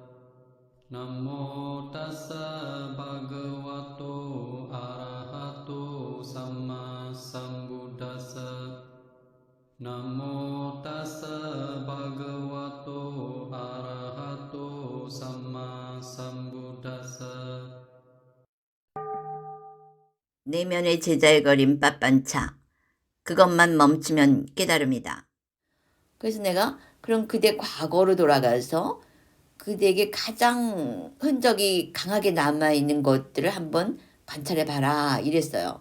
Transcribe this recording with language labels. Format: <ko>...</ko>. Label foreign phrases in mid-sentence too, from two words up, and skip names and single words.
<pi>Namo tassa bhagavato arahato samma sambuddhassa. Namo tassa bhagavato arahato samma sambuddhassa.</pi> <ko>내면의 제자의 거린 빠빤차. 그것만 멈추면 깨달음이다. 그래서 내가 그럼 그대 과거로 돌아가서 그대에게 가장 흔적이 강하게 남아있는 것들을 한번 관찰해봐라 이랬어요.</ko>